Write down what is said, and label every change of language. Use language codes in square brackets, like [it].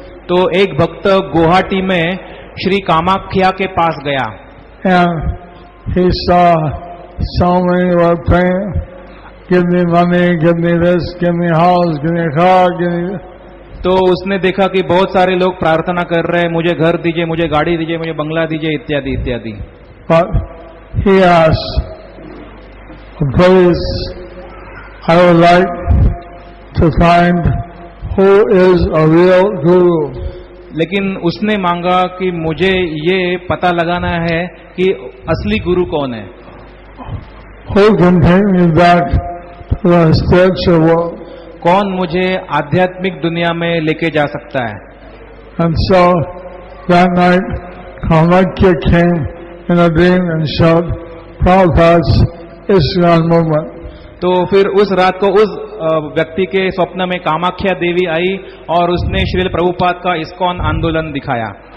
[hi] तो एक भक्त गुवाहाटी में श्री कामाख्या के पास गया [en] And he saw so many were praying, give me money, give me this, give me house, give me a car, give me... [hi] तो उसने देखा कि बहुत सारे लोग प्रार्थना कर रहे हैं, मुझे घर दीजिए, मुझे गाड़ी दीजिए, मुझे बंगला दीजिए, इत्यादि इत्यादि। [en] But he asked, please, I would like to find who is a real guru. [hi] लेकिन उसने मांगा कि मुझे ये पता लगाना है कि असली गुरु कौन है, [en] Who can take me back to the spiritual world? [hi] कौन मुझे आध्यात्मिक दुनिया में लेके जा सकता है। [en] And so that night, Kamakya came in a dream and showed Prabhupada's ISKCON movement. [hi] तो फिर उस रात को उस व्यक्ति के स्वप्न में कामाख्या देवी आई और उसने श्रील प्रभुपाद का इस्कॉन आंदोलन दिखाया।